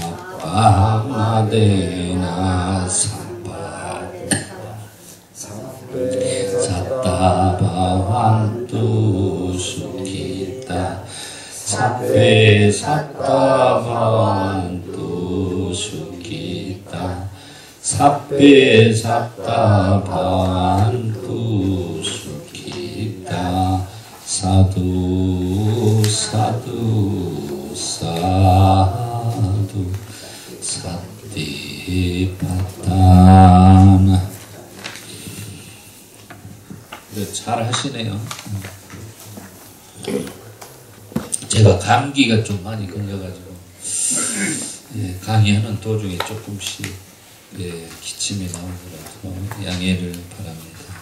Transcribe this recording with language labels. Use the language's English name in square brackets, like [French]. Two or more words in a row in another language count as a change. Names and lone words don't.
[Pali] Abhamadena, Satta bhavantu sukhita Sabbe satta bhavantu sukhita Sabbe satta bhavantu sukhita Sadhu sadhu sadhu Satipatthana [Korean] 잘 하시네요. 제가 감기가 좀 많이 걸려가지고 예, 강의하는 도중에 조금씩 예, 기침이 나오더라도 양해를 바랍니다.